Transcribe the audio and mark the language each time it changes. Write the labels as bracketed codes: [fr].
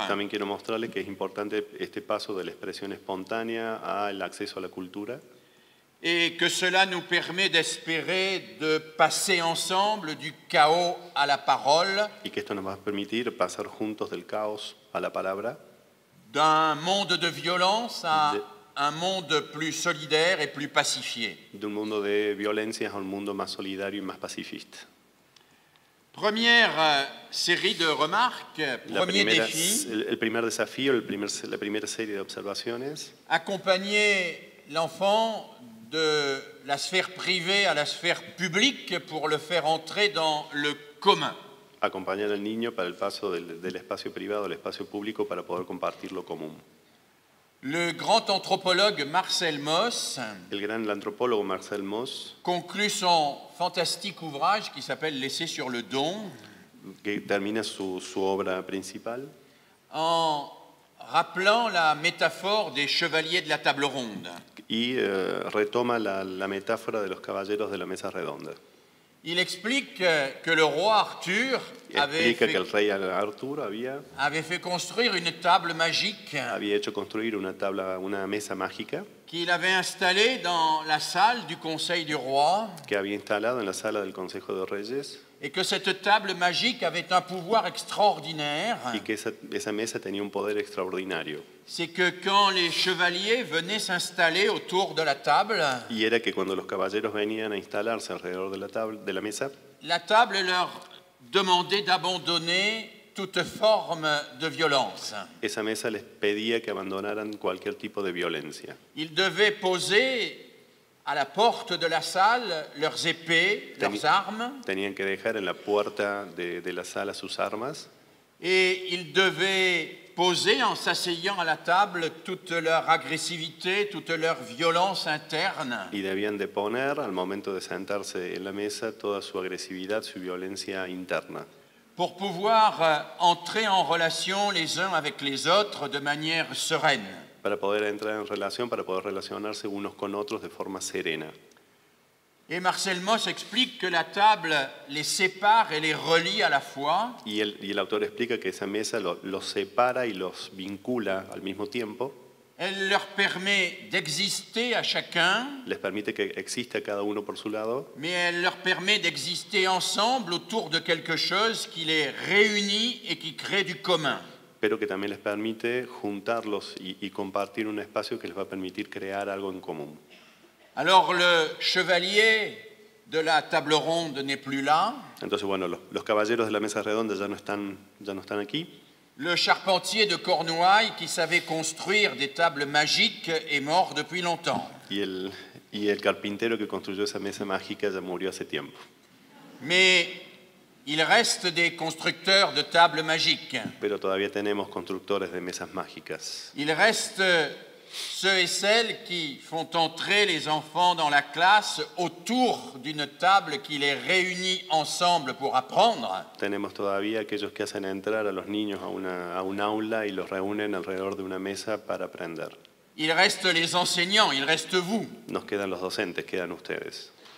[es] También quiero mostrarles que es importante este paso de la expresión espontánea al acceso a la cultura [fr] Et que cela nous permet d'espérer de passer ensemble du chaos à la parole, [es] y que esto nos va a permitir pasar juntos del caos a la palabra, [fr] d'un monde de violence à un monde plus solidaire et plus pacifié. [es] de un mundo de violencias a un mundo más solidario y más pacifista. [fr] Première série de remarques, premier défi, [es] el primer desafío, la primera serie de observaciones, [fr] accompagner l'enfant de la sphère privée à la sphère publique pour le faire entrer dans le commun. [es] acompañar al niño para el paso del espacio privado al espacio público para poder compartir lo común. [fr] Le grand anthropologue Marcel Mauss [es] El gran antropólogo Marcel Mauss, [fr] conclut son fantastique ouvrage qui s'appelle L'essai sur le don [es] que termina su obra principal, [fr] en rappelant la métaphore des chevaliers de la table ronde. [es] y retoma la metáfora de los caballeros de la mesa redonda. [fr] Il explique que le roi Arthur [es] Explica que el rey Arturo [fr] avait fait construire une table magique [es] había hecho construir una mesa mágica [fr] qu'il avait installée dans la salle du conseil du roi [es] que había instalado en la sala del Consejo de Reyes, [fr] et que cette table magique avait un pouvoir extraordinaire. [es] y que esa mesa tenía un poder extraordinario. [fr] C'est que quand les chevaliers venaient s'installer autour de la table, [es] Y era que cuando los caballeros venían a instalarse alrededor de la mesa, [fr] la table leur demandait d'abandonner toute forme de violence. [es] esa mesa les pedía que abandonaran cualquier tipo de violencia. [fr] Ils devaient poser à la porte de la salle leurs épées, leurs armes, [es] Tenían que dejar en la puerta de la sala sus armas, [fr] et ils devaient poser en s'asseyant à la table toute leur agressivité, toute leur violence interne. [es] y debían de poner al momento de sentarse en la mesa toda su agresividad, su violencia interna, [fr] Pour pouvoir entrer en relation les uns avec les autres de manière sereine. [es] para poder entrar en relación, para poder relacionarse unos con otros de forma serena. [fr] Et Marcel Mauss explique que la table les sépare et les relie à la fois, [es] Y el autor explica que esa mesa los separa y los vincula al mismo tiempo, [fr] elle leur permet d'exister à chacun, [es] les permite que exista cada uno por su lado, [fr] mais elle leur permet d'exister ensemble autour de quelque chose qui les réunit et qui crée du commun. [es] pero que también les permite juntarlos y compartir un espacio que les va a permitir crear algo en común. [fr] Alors le chevalier de la table ronde n'est plus là, [es] Entonces, bueno, los caballeros de la mesa redonda ya no están aquí. [fr] le charpentier de Cornouailles qui savait construire des tables magiques est mort depuis longtemps. [es] Y el carpintero que construyó esa mesa mágica ya murió hace tiempo. [fr] Mais il reste des constructeurs de tables magiques. [es] Pero todavía tenemos constructores de mesas mágicas. [fr] Il reste ceux et celles qui font entrer les enfants dans la classe autour d'une table qui les réunit ensemble pour apprendre. [es] Tenemos todavía aquellos que hacen entrar a los niños a un aula y los reúnen alrededor de una mesa para aprender. [fr] Il reste les enseignants, il reste vous. [es] Nos quedan los docentes, quedan ustedes.